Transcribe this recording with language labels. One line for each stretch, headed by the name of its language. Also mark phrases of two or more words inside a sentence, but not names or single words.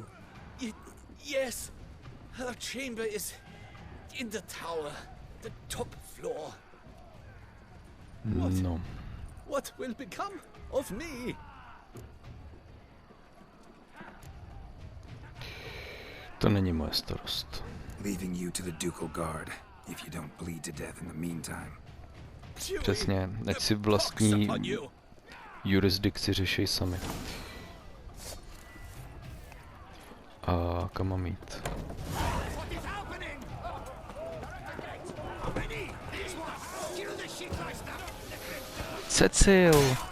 English: Yes. Her chamber is in the tower. The top floor. No. What will become of me?
Czech: To není moje starost.
English: Leaving you to the ducal guard, if you don't bleed to death in the meantime.
Czech: Přesně, ať si vlastní jurisdikci řeší sami. A kam mám jít? Cecil!